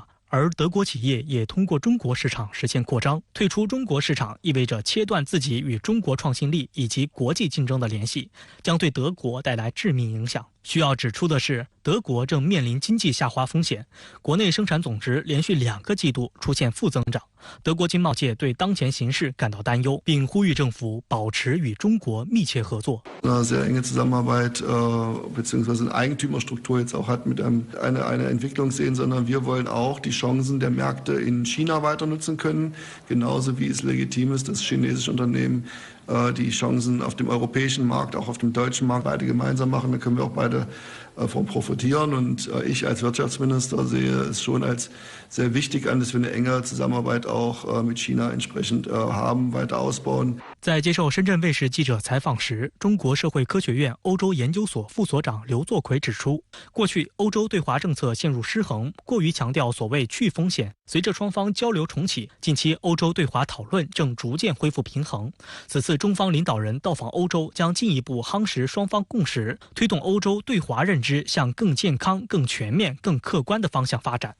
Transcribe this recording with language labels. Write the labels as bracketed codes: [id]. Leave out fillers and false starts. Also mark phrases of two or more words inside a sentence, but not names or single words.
[zh] 而德国企业也通过中国市场实现扩张，退出中国市场意味着切断自己与中国创新力以及国际竞争的联系，将对德国带来致命影响。需要指出的是，德国正面临经济下滑风险，国内生产总值连续2个季度出现负增长。德国经贸界对当前形势感到担忧，并呼吁政府保持与中国密切合作。 [de] Sehr enge Zusammenarbeit bzw. eine Eigentümerstruktur jetzt auch hat mit einer Entwicklung sehen, sondern wir wollen auch die Chancen der Märkte in China weiter nutzen können, genauso wie es legitim ist, dass chinesische Unternehmen die Chancen auf dem europäischen Markt, auch auf dem deutschen Markt beide gemeinsam machen. Da können wir auch beide von profitieren. Und ich als Wirtschaftsminister sehe es schon als sehr wichtig an, dass wir eine enge Zusammenarbeit auch mit China entsprechend haben, weiter ausbauen. [zh] 在接受深圳卫视记者采访时，中国社会科学院欧洲研究所副所长刘作奎指出，过去欧洲对华政策陷入失衡，过于强调所谓去风险。随着双方交流重启，近期欧洲对华讨论正逐渐恢复平衡。此次中方领导人到访欧洲，将进一步夯实双方共识，推动欧洲对华认知向更健康、更全面、更客观的方向发展。